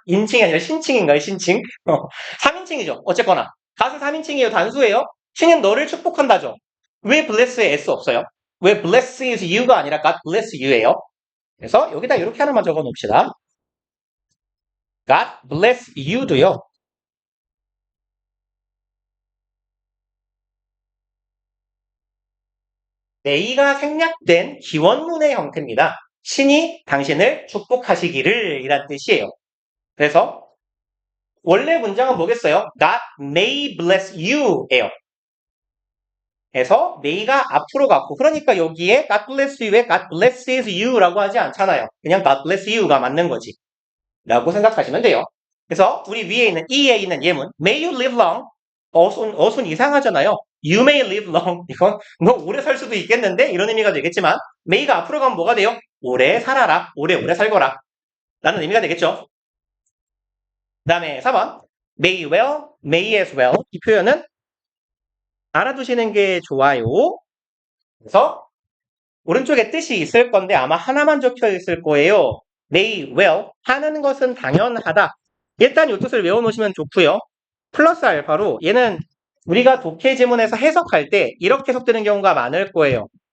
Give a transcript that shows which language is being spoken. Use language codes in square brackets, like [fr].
[ko] 인칭이 아니라 신칭인가요? 신칭? 3인칭이죠. 어쨌거나. God은 3인칭이에요. 단수예요. 신은 너를 축복한다죠. 왜 bless에 s 없어요? [en] 왜 bless is you가 아니라 God bless you예요? [ko] 그래서 여기다 이렇게 하나만 적어 놓읍시다. [en] God bless you도요. [ko] may가 생략된 기원문의 형태입니다. 신이 당신을 축복하시기를 이란 뜻이에요. 그래서 원래 문장은 뭐겠어요? [en] God may bless you예요. [ko] 그래서 may가 앞으로 갔고 그러니까 여기에 [en] God bless you [ko] 에 [en] God blesses you [ko] 라고 하지 않잖아요. 그냥 God bless you가 맞는 거지. 라고 생각하시면 돼요. 그래서 우리 위에 있는 E에 있는 예문 [en] May you live long [ko] 어순 이상하잖아요. [en] You may live long. [ko] 이건 너 오래 살 수도 있겠는데? 이런 의미가 되겠지만 may가 앞으로 가면 뭐가 돼요? 오래 살아라. 오래 살거라. 라는 의미가 되겠죠. 그 다음에 4번 [en] may well, may as well. [ko] 이 표현은 알아두시는 게 좋아요. 그래서 오른쪽에 뜻이 있을 건데 아마 하나만 적혀 있을 거예요. may well, 하는 것은 당연하다. 일단 이 뜻을 외워놓으시면 좋고요. 플러스 알파로 얘는 우리가 독해 지문에서 해석할 때 이렇게 해석되는 경우가 많을 거예요.